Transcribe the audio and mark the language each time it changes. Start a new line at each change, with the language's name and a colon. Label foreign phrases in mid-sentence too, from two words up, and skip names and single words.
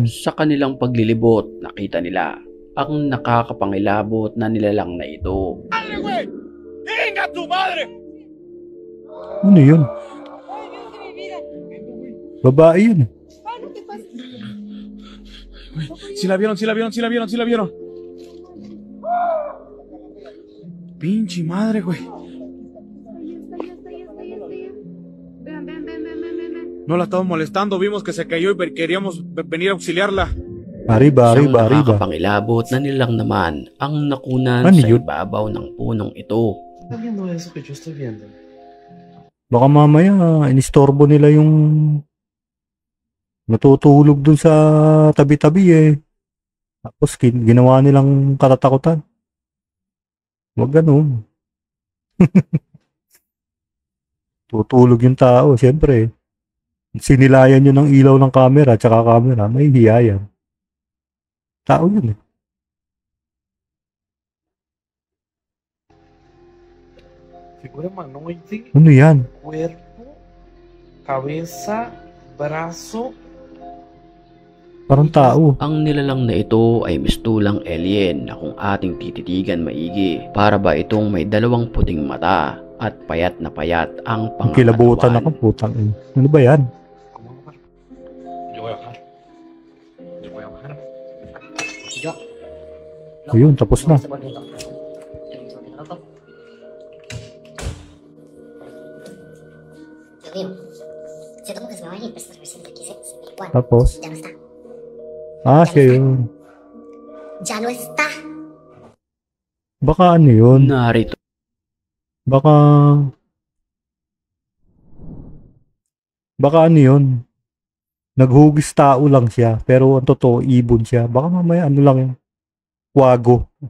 Filipino: Sa kanilang paglilibot, nakita nila ang nakakapangilabot na nilalang na ito. Ano yun? Babae yun.
Spanish: Sí la vieron, sí la vieron, sí la vieron, sí la vieron. Pinche madre, güey. Ven, ven, ven, ven, ven, ven, ven. No la estamos molestando, vimos que se cayó y queríamos venir a auxiliarla. Arriba,
Filipino: Siyang
Spanish: arriba, arriba.
Filipino: nakakapangilabot na nilang naman ang nakunan Ano sa yun? ibabaw ng punong ito.
Spanish: Está viendo eso que yo estoy viendo.
Filipino: Baka mamaya, inistorbo nila yung natutulog dun sa tabi-tabi eh. Tapos ginawa nilang katatakutan. Huwag ganun. Tutulog yung tao, siyempre. Sinilayan nyo ng ilaw ng camera, tsaka camera, may hiya yan. Tao yun eh.
Spanish: Figura humanoide,
Filipino: Ano yan?
Spanish: cuerpo, cabeza, brazo.
Filipino: Parang tao. Ang nilalang na ito ay mistulang alien na kung ating tititigan maigi. Para ba itong may dalawang puting mata at payat na payat ang Ang kilabutan ako, pangkatawan. putang ina. Ano ba yan?
Spanish: ¿Cómo bajar? Yo voy a bajar. Yo voy a bajar. Yo.
Filipino: Ayun, tapos na.
Spanish: Lo veo. Se tomó que se me va a ir, pero esta recién aquí se ve igual.
Filipino: Tapos,
Spanish: Ya no está.
Filipino: siya yun.
Spanish: Ya no está.
Filipino: Baka ano yun? Narito Baka ano yun? Naghugis tao lang siya, pero ang totoo, ibon siya. Baka mamaya ano lang yun? Kwago.